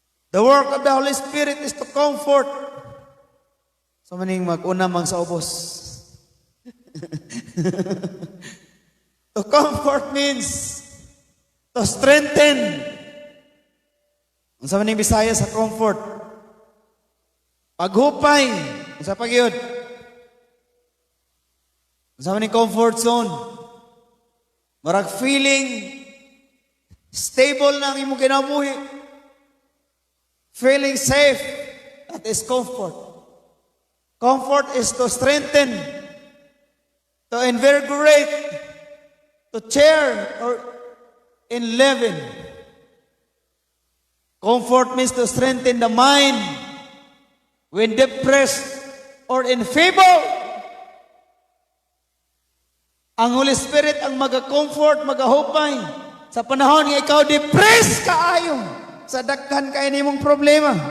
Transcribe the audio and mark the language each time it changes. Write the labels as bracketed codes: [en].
[en] The work of the Holy Spirit is to comfort. [ceb] So maning mag-una mang sa ubos. [en] To comfort means to strengthen. [ceb] Unsa maning Bisaya sa comfort? Paghupay. Unsa pa gyud? Unsa maning comfort zone? Marag feeling stable na ang imong kinabuhi. [en] Feeling safe. That is comfort. Comfort is to strengthen, to invigorate, to cheer, or enliven. Comfort means to strengthen the mind when depressed or in feeble. [ceb] Ang Holy Spirit ang maga-comfort, maga-hupay sa panahon nga ikaw depressed kaayo sa daghan kay nimong problema.